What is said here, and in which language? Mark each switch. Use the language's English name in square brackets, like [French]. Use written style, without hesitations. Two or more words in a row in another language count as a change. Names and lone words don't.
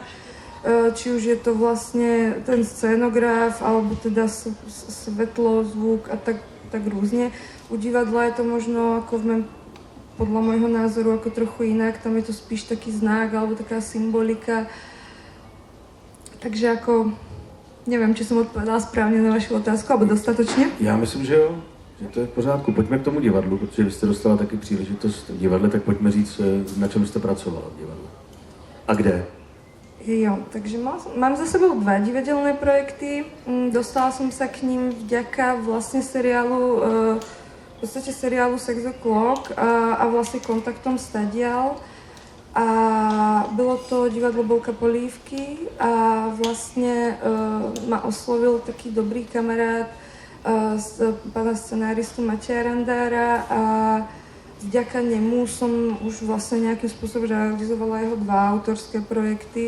[Slovak] Či už je to vlastne ten scénograf, alebo teda svetlo, zvuk a tak rôzne. U divadla je to možno ako podľa môjho názoru ako trochu inak, tam je to spíš taký znak alebo taká symbolika. Takže ako, neviem, či som odpovedala správne na vašu otázku, alebo dostatočne. [Czech] Já myslím, že jo, že to je v pořádku. Pojďme k tomu divadlu, protože vy jste dostala taky příležitost v divadle, tak pojďme říct, na čem jste pracovala v divadle. A kde? [Slovak] Jo, takže mám za sebou 2 divadelné projekty. Dostala som sa k ním vďaka vlastne seriálu, v podstate seriálu Sex O'Clock a vlastne kontaktom stadial. [Czech] A bylo to divadlo [Slovak] Bolka Polívky a vlastne ma oslovil taký dobrý kamarát pána scenáristu Mateja Randára a vďaka nemu som už vlastne nejakým spôsobom realizovala jeho 2 autorské projekty.